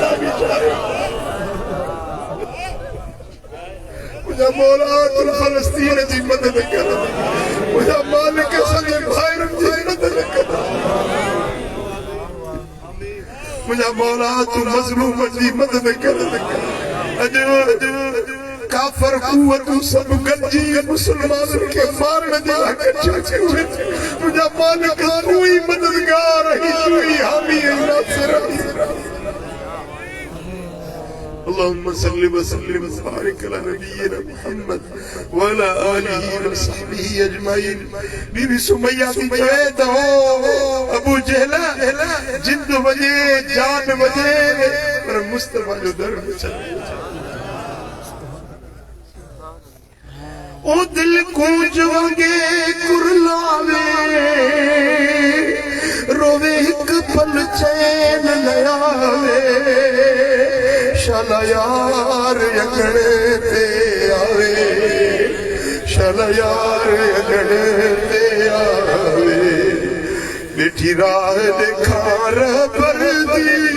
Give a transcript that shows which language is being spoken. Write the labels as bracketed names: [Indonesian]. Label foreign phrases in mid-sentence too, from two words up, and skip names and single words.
[Sindhi] मुंहिंजा मौला तूं फ़लस्तीन जी मदद कर मुंहिंजा मालिक सॼे भाइरनि जी मदद कर मुंहिंजा मौला तूं मज़लूम जी मदद कर अॼु काफर कुवतूं सभु गॾिजी मुस्लमाननि खे मारण जे लाइ कठियूं थियूं मुंहिंजा मालिक तूं ई मददगार आहीं तूं ई हामी ऐं नासिर आहीं [Arabic] اللهم صل وسلم وبارك على نبينا محمد وعلى آله وصحبه أجمعين [Sindhi] बीबी सुमैया थी चवे त हो अबू जहल जिंद वजे जान वजे पर मुस्तफा जो दर में चले [Saraiki] ओ दिल कूंज वगे कुरलावे रोवे एक पल चैन न आवे शाला यार अगणे ते आवे शाला यार अगणे ते आवे मिठी राह दिखार पर दी